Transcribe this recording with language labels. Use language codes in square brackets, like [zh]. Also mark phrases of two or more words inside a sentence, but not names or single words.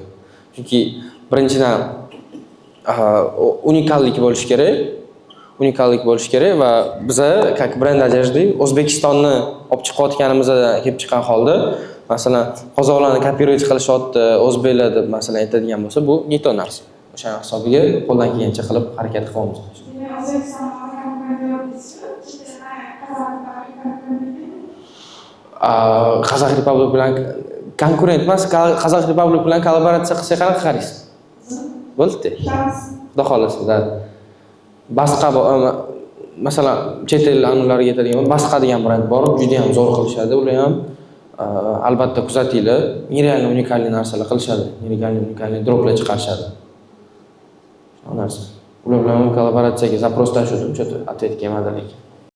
[uz] Chunki birinchidan unikallik bo'lish kerak va biz [ru] как brend одежды [uz] O'zbekistonni olib chiqayotganimizda kelib chiqqan holda, masalan, qozoqlarni kopировать qilishyapti, o'zbeklar deb masalan aytadigan bo'lsa, bu [ru] не то [uz] narsa. O'sha hisobiga qo'ldan kelgancha qilib harakat qilamiz. Qazaq Republic bilan konkurent emas, Qazaq Republic bilan kollaboratsiya qilsak qanaqa qaraysiz? Bo'ldi. Xudo xolasa, Basqa masalan, chet el anulariga yetadigan Basqa degan brend bor, juda ham zo'r qilishadi. Ular ham albatta kuzatinglar, [ru] нереально уникальный [uz] narsalar qilishadi, [ru] нереально уникальный [uz] droplar chiqarishadi. Shu narsa. Ular bilan kollaboratsiyaga zaпрос tashladim, [ru] что-то ответ [uz] kelmadi lekin.